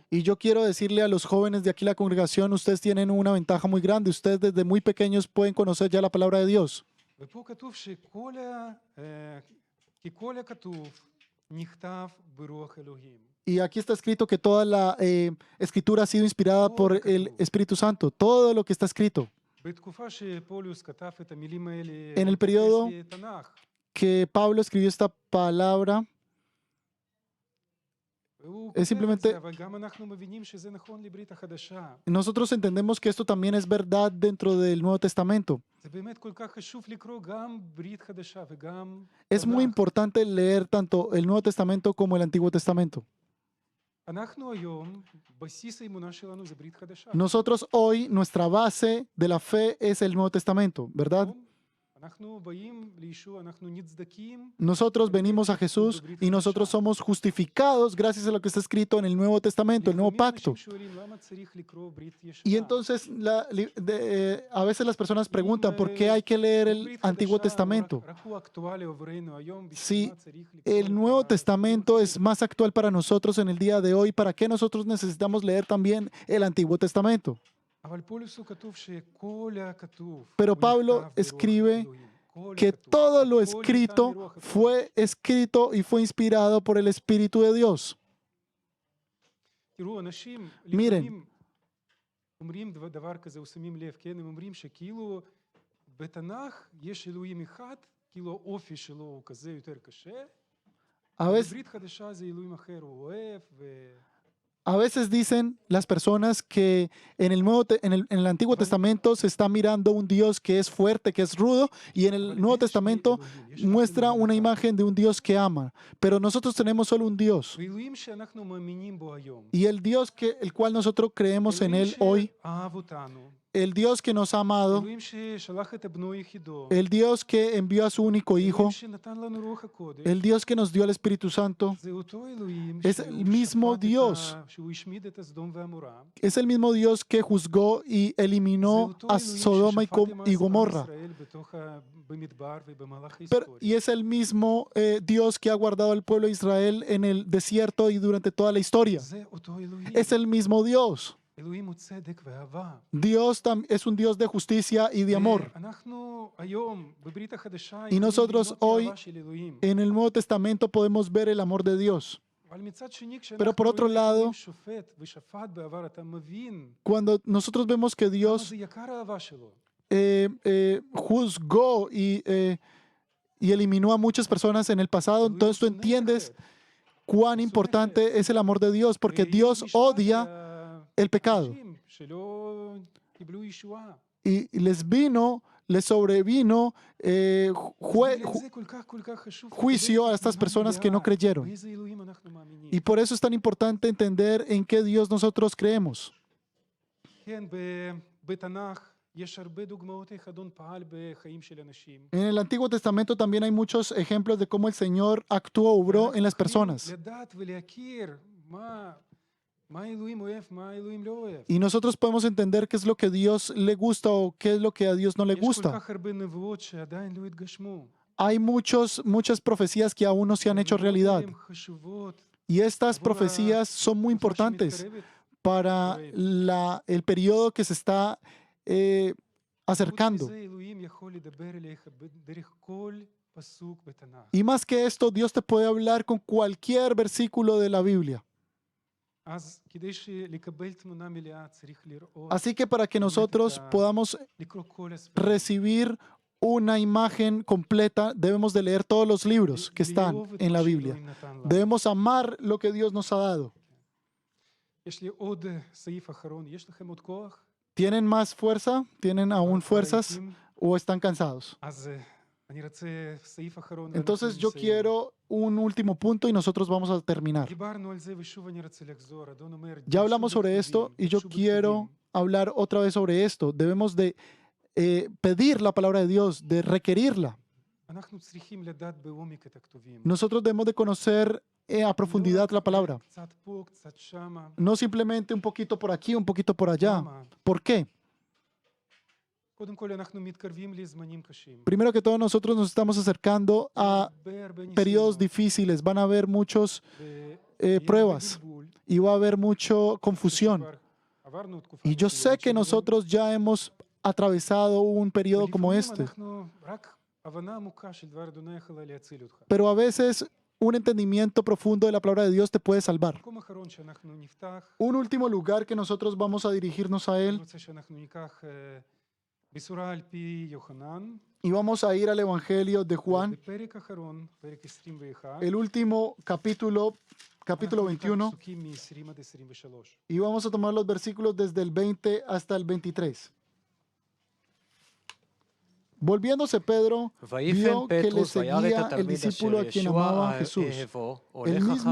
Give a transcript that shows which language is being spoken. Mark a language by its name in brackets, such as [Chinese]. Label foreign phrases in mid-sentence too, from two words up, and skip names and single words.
[Spanish] Y yo quiero decirle a los jóvenes de aquí la congregación, ustedes tienen una ventaja muy grande, ustedes desde muy pequeños pueden conocer ya la palabra de Dios. [Hebrew] ופה כתוב כי כל הכתוב נכתב ברוח אלוהים. [Spanish] Y aquí está escrito que toda la escritura ha sido inspirada por el Espíritu Santo, todo lo que está escrito. [Hebrew] בתקופה שפולוס כתב את המילים האלה, [Spanish] En el [Hebrew] הוא [Spanish] periodo [Hebrew] התייחס לתנ"ך, [Spanish] Que Pablo escribió esta palabra, [Hebrew] והוא [Spanish] es [Hebrew] כותב את [Spanish] simplemente- [Hebrew] זה, אבל גם אנחנו מבינים שזה נכון לברית החדשה. [Spanish] nosotros entendemos que esto también es verdad dentro del Nuevo Testamento. [Hebrew] זה באמת כל כך חשוב לקרוא גם ברית חדשה וגם [Spanish] Es muy [Hebrew] תנ"ך. [Spanish] importante leer tanto el Nuevo Testamento como el Antiguo Testamento. [Hebrew] אנחנו היום, בסיס האמונה שלנו זה ברית חדשה. [Spanish] Nosotros hoy, nuestra base de la fe es el Nuevo Testamento, ¿verdad? [Hebrew] אנחנו באים לישוע, אנחנו נצדקים, [Spanish] Nosotros venimos a Jesús y nosotros somos justificados gracias a lo que está escrito en el Nuevo Testamento, el nuevo [Hebrew] לפעמים [Spanish] pacto. [Hebrew] אנשים שואלים, למה צריך לקרוא ברית [Spanish] Y [Hebrew] ישנה? [Spanish] entonces a veces las personas preguntan por qué hay que leer el [Hebrew] ברית [Spanish] Antiguo [Hebrew] חדשה [Spanish] Testamento. [Hebrew] רק הוא אקטואלי עבורנו היום, [Spanish] Si [Hebrew] בשביל מה צריך לקרוא [Spanish] el [Hebrew] את [Spanish] Nuevo [Hebrew] ה- [Spanish] Testamento es más actual para nosotros en el día de hoy, ¿para qué nosotros necesitamos leer también el Antiguo Testamento? [Hebrew] אבל פולס הוא כתוב שכל הכתוב [Spanish] Pero [Hebrew] הוא [Spanish] Pablo [Hebrew] נכתב ברוח [Spanish] escribe [Hebrew] אלוהים. כל [Spanish] Que [Hebrew] הכתוב, [Spanish] todo lo [Hebrew] הכל ניתן [Spanish] escrito [Hebrew] ברוח הקודש. [Spanish] fue escrito y fue inspirado por el Espíritu de Dios. [Hebrew] תראו, אנשים מירן. לפעמים אומרים דבר כזה, ושמים לב, כן? הם אומרים שכאילו בתנ"ך יש אלוהים אחד, כאילו האופי שלו הוא כזה יותר קשה, [Spanish] A veces, [Hebrew] בברית חדשה זה אלוהים אחר, הוא אוהב, [Spanish] a veces dicen las personas que en el Antiguo Testamento se está mirando un Dios que es fuerte, que es rudo, y en el Nuevo Testamento muestra una imagen de un Dios que ama. Pero nosotros tenemos solo un Dios. [Hebrew] ואלוהים שאנחנו מאמינים בו היום, [Spanish] Y el Dios el cual nosotros creemos en [Hebrew] אלוהים [Spanish] Él hoy, [Hebrew] שאהב אותנו, [Spanish] el Dios que nos ha amado, [Hebrew] אלוהים ששלח את בנו יחידו, [Spanish] el Dios que envió a su único Hijo, [Hebrew] אלוהים שנתן לנו רוח הקודש, [Spanish] el Dios que nos dio el Espíritu Santo, [Hebrew] זה אותו אלוהים [Spanish] es [Hebrew] שהוא [Spanish] el mismo [Hebrew] שפט [Spanish] Dios. [Hebrew] שהוא השמיד את הסדום ועמורה, [Spanish] es el mismo Dios que juzgó y [Hebrew] זה [Spanish] eliminó [Hebrew] אותו [Spanish] a [Hebrew] אלוהים [Spanish] Sodoma [Hebrew] ששפט עם [Spanish] y [Hebrew] עם [Spanish] Gomorra. [Hebrew] ישראל במדבר ובמהלך [Spanish] Y [Hebrew] ההיסטוריה. [Spanish] es el mismo Dios que ha guardado al pueblo de Israel en el desierto y durante toda la historia. [Hebrew] זה אותו אלוהים. [Spanish] Es el mismo Dios. [Hebrew] אלוהים הוא צדק ואהבה. [Spanish] Dios es un Dios de justicia y de amor. [Hebrew] אנחנו היום בברית החדשה [Spanish] Y nosotros [Hebrew] יכולים לראות [Spanish] hoy [Hebrew] אהבה של אלוהים. [Spanish] En el Nuevo Testamento podemos ver el amor de Dios. [Hebrew] אבל מצד שני, [Spanish] Pero por [Hebrew] כשאנחנו [Spanish] otro [Hebrew] רואים [Spanish] lado, [Hebrew] אלוהים שופט ושפט בעבר, אתה מבין [Spanish] Cuando nosotros vemos que [Hebrew] כמה [Spanish] Dios [Hebrew] זה יקר האהבה שלו. [Spanish] juzgó y eliminó a muchas personas en el pasado, [Hebrew] אלוהים [Spanish] entonces tú [Hebrew] שונא את [Spanish] entiendes [Hebrew] החטא. [Spanish] cuán importante es el amor de Dios, porque [Hebrew] ויש [Spanish] Dios [Hebrew] משפט [Spanish] odia el pecado. [Hebrew] לאנשים שלא קיבלו ישועה. [Spanish] Y les sobrevino [Hebrew] בגלל זה כל כך, כל כך חשוב [Spanish] juicio [Hebrew] לקבל [Spanish] a estas [Hebrew] תמונה [Spanish] personas que no [Hebrew] מלאה [Spanish] creyeron. [Hebrew] באיזה אלוהים אנחנו מאמינים. [Spanish] Y por eso es tan importante entender en qué Dios nosotros creemos. [Hebrew] כן, בתנ"ך יש הרבה דוגמאות איך אדון פעל בחיים של אנשים. [Spanish] En el Antiguo Testamento también hay muchos ejemplos de cómo el Señor actuó, obró en las personas. [Hebrew] לדעת ולהכיר מה האלוהים אוהב, מה האלוהים לא אוהב. [Spanish] Y nosotros podemos entender qué es lo que Dios le gusta o qué es lo que a Dios no le [Hebrew] יש כל [Spanish] gusta. [Hebrew] כך הרבה נבואות שעדיין לא התגשמו. [Spanish] Hay muchas profecías que aún no se han hecho realidad. [Hebrew] הן חשובות. [Spanish] Y estas profecías son muy importantes para el periodo que se está acercando. [Hebrew] חוץ מזה, אלוהים יכול לדבר אליך דרך כל פסוק בתנ"ך. [Spanish] Y más que esto, Dios te puede hablar con cualquier versículo de la Biblia. [Hebrew] אז כדי לקבל תמונה מלאה צריך לראות, [Spanish] Así que para que nosotros podamos [Hebrew] לקרוא כל הספרים. [Spanish] recibir una imagen completa, debemos de leer todos los libros que están [Hebrew] לאהוב את [Spanish] en [Hebrew] מה [Spanish] la Biblia. [Hebrew] שאלוהים נתן לנו. [Spanish] Debemos amar lo que Dios nos ha dado. [Hebrew] יש לי עוד סעיף אחרון, יש לכם עוד כוח? [Spanish] ¿Tienen más fuerza? ¿Tienen aún fuerzas? [Hebrew] רהיטים? [Spanish] ¿O están cansados? [Hebrew] אז אני רוצה סעיף אחרון. [Spanish] Entonces [Hebrew] ואנחנו [Spanish] yo [Hebrew] נסיים. [Spanish] quiero un último punto y nosotros vamos a terminar. [Hebrew] דיברנו על זה ושוב אני רוצה לחזור. אדון אומר, [Spanish] Ya hablamos [Hebrew] דרשו [Spanish] sobre esto [Hebrew] בכתובים, [Spanish] y yo [Hebrew] דרשו [Spanish] quiero [Hebrew] בכתובים. [Spanish] hablar otra vez sobre esto. Debemos de pedir la palabra de Dios, de requerirla. [Hebrew] אנחנו צריכים לדעת בעומק את הכתובים. [Spanish] Nosotros debemos de conocer a profundidad la palabra. [Hebrew] קצת פה, קצת שמה. [Spanish] No simplemente un poquito por aquí, un poquito por allá. [Hebrew] למה? [Spanish] ¿Por qué? [Hebrew] קודם כל אנחנו מתקרבים לזמנים קשים. [Spanish] Primero que todo, nosotros nos estamos acercando a [Hebrew] הרבה [Spanish] periodos [Hebrew] ניסיונות, [Spanish] difíciles. Van a haber muchas [Hebrew] ויהיה [Spanish] pruebas [Hebrew] הרבה בלבול. [Spanish] y va a haber mucha confusión. [Hebrew] כבר עברנו תקופה [Spanish] Y yo [Hebrew] מסוימת [Spanish] sé que [Hebrew] שבהם [Spanish] nosotros ya hemos atravesado un periodo como [Hebrew] ולפעמים [Spanish] este, [Hebrew] אנחנו רק הבנה עמוקה של דבר אדוני יכולה להציל אותך. [Spanish] pero a veces un entendimiento profundo de la palabra de Dios te puede salvar. [Hebrew] מקום אחרון שאנחנו נפתח, [Spanish] Un último lugar que nosotros vamos a dirigirnos a [Hebrew] אני [Spanish] él [Hebrew] רוצה שאנחנו ניקח בשורה על פי יוחנן, [Spanish] y vamos a ir al Evangelio de Juan, [Hebrew] בפרק אחרון, פרק 21, [Spanish] el último capítulo [Hebrew] אנחנו ניקח [Spanish] 21, [Hebrew] פסוקים מ-20 עד 23. [Spanish] y vamos a tomar los versículos desde el 20 hasta el 23. Volviéndose Pedro, [Hebrew] ויפן [Spanish] vio que le [Hebrew] פטרוס וירא את [Spanish] seguía el [Hebrew] התלמיד [Spanish] discípulo [Hebrew] אשר [Spanish] a quien [Hebrew] ישוע [Spanish] amaba a Jesús, [Hebrew] אהבו, [Spanish] el [Hebrew] הולך [Spanish] mismo